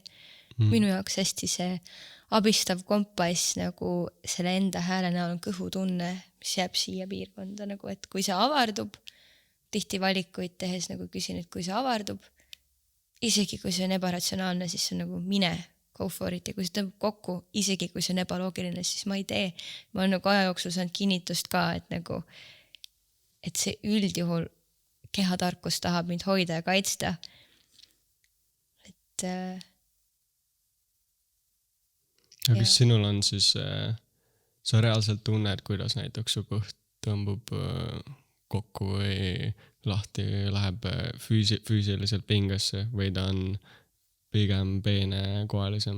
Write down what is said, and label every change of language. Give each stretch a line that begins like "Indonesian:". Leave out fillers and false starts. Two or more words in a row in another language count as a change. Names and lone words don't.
Estonian: Minu jaoks hästi see abistav kompass nagu selle enda hääle näol on kõhutunne, mis jääb siia piirkonda nagu, et kui see avardub, tihti valikuid tehes nagu küsin, et kui see avardub, isegi kui see on ebaratsionaalne, siis see on nagu mine,
English: go for it,
Estonian: ja kui see tõmbab kokku, isegi kui see on ebaloogiline, siis ma ei tee. Ma olen nagu aja jooksul saanud kinnitust ka, et nagu, et see üldjuhul kehatarkus tahab mind hoida ja kaitsta. Et ja kas sinul on siis, sa reaalselt tunned, kuidas näiteks su kõht tõmbub kokku või lahti läheb füüsiliselt pingesse või ta on pigem peenekoelisem?